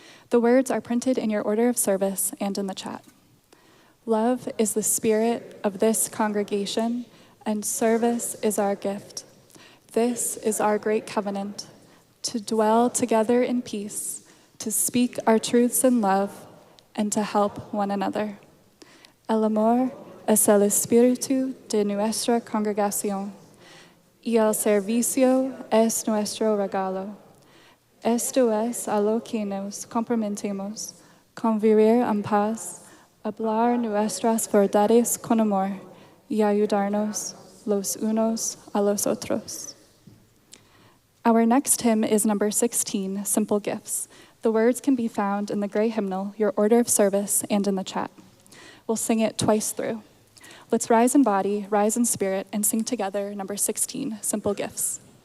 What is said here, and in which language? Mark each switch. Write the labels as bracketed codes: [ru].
[en] The words are printed in your order of service and in the chat. Love is the spirit of this congregation, and service is our gift. This is our great covenant, to dwell together in peace, to speak our truths in love, and to help one another. [es] El amor es el espíritu de nuestra congregación, y el servicio es nuestro regalo. Esto es a lo que nos comprometemos, con vivir en paz, hablar nuestras verdades con amor, y ayudarnos los unos a los otros. [en] Our next hymn is number 16, Simple Gifts. The words can be found in the gray hymnal, your order of service, and in the chat. We'll sing it twice through. Let's rise in body, rise in spirit, and sing together number 16, Simple Gifts.